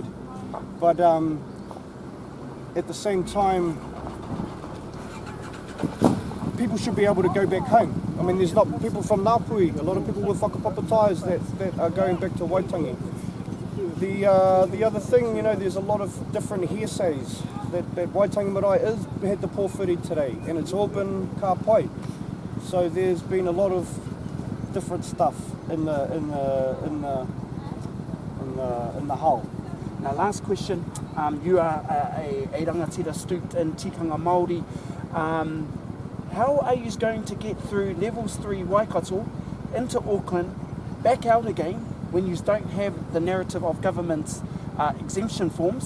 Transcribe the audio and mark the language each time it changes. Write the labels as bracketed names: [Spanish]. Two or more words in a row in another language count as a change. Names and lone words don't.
[English] But at the same time, people should be able to go back home. I mean, there's not people from Ngāpuhi, a lot of people with whakapapa ties that are going back to Waitangi. The other thing, there's a lot of different hearsays that Waitangi Marae had the pōwhiri today, and it's all been [Māori] ka pai. [English] So there's been a lot of different stuff in the hull. Now, last question. You are a rangatira stooped in [Māori] tikanga Māori. [English] How are you going to get through levels 3 Waikato into Auckland, back out again when you don't have the narrative of government's exemption forms?